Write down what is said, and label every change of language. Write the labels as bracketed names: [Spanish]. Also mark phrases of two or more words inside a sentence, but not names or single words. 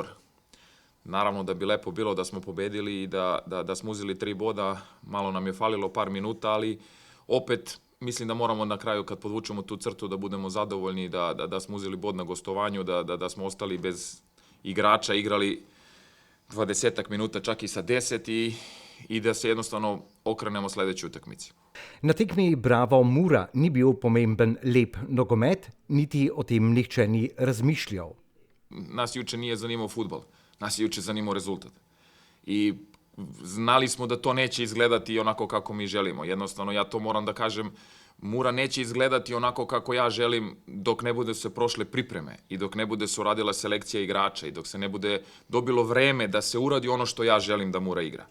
[Serbian] Naravno da bi lepo bilo da smo pobedili i da smo uzeli 3 boda, malo nam je falilo par minuta, ali opet mislim da moramo na kraju kad podvučemo tu crtu da budemo zadovoljni, da smo uzeli bod na gostovanju, da smo ostali bez igrača, igrali 20 minuta čak i sa 10 i da se jednostavno okrenemo sledećoj utakmici. [Slovenian] Na tekmi Bravo Mura ni bil pomemben lep nogomet, niti o tem nihče ni razmišljal. [Serbian] Nas juče nije zanimao fudbal. Nas je juče zanimao rezultat. I znali smo da to neće izgledati onako kako mi želimo. Jednostavno, ja to moram da kažem, Mura neće izgledati onako kako ja želim dok ne bude se prošle pripreme i dok ne bude se uradila selekcija igrača i dok se ne bude dobilo vreme da se uradi ono što ja želim da Mura igra.